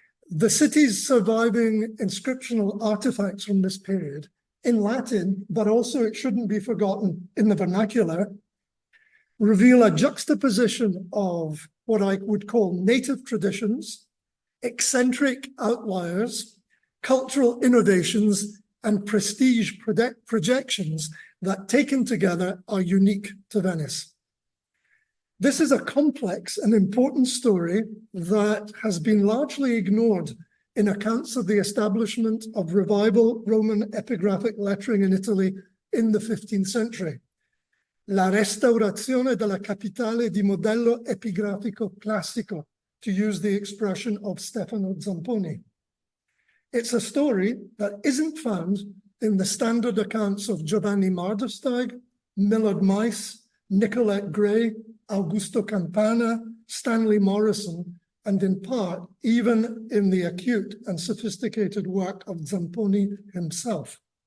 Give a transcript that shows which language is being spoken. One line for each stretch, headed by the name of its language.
English: The city's surviving inscriptional artifacts from this period, in Latin, but also it shouldn't be forgotten in the vernacular, reveal a juxtaposition of what I would call native traditions, eccentric outliers, cultural innovations, and prestige projections that, taken together, are unique to Venice. This is a complex and important story that has been largely ignored in accounts of the establishment of revival Roman epigraphic lettering in Italy in the 15th century.
Italian: La restaurazione della capitale di modello epigrafico classico
English: to use the expression of Stefano Zamponi. It's a story that isn't found in the standard accounts of Giovanni Mardersteig, Millard Mice, Nicolette Gray, Augusto Campana, Stanley Morrison, and in part, even in the acute and sophisticated work of Zamponi himself.